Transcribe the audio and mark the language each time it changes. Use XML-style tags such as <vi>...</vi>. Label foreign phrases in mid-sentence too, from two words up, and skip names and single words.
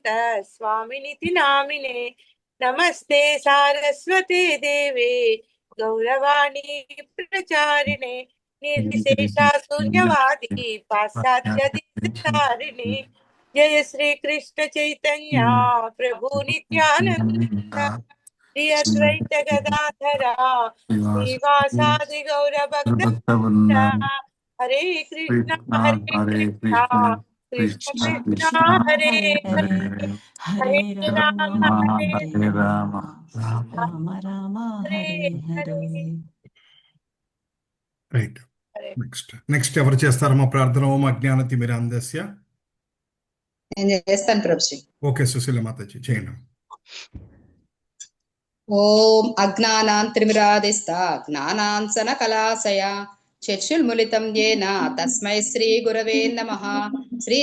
<sa>స్వామినితి నామినే నమస్తే సారస్వతే దేవే గౌరవాణి ప్రచారిణే నిర్విశేష శూన్యవాది పాశ్చాత్య దేశతారిణి జయ శ్రీ కృష్ణ చైతన్య ప్రభు నిత్యానంద శ్రీ అద్వైత గదాధర శ్రీవాసాది గౌర భక్త హరే కృష్ణ కృష్ణ కృష్ణ कृष्ण హరే हरे హరే हरे హరే हरे రామ राम హరే हरे राम राम राम హరే हरे హరే हरे</sa> <te>రైట్</te> <sa>హరే.</sa> <te>నెక్స్ట్ ఎవరు చేస్తారమ్మా ప్రార్థన</te> <sa>ఓం అజ్ఞాన తిమిరాంధస్య</sa> <te>నేను చేస్తాను ప్రభుజీ. ఓకే సుశీల మాతాజీ చేయండి</te> <sa>ఓం అజ్ఞానాంతరిమిరాదిస్త జ్ఞానాంసన కళాశయ చక్షుర్ములితం యేన తస్మై శ్రీ గురవే నమః శ్రీ</sa>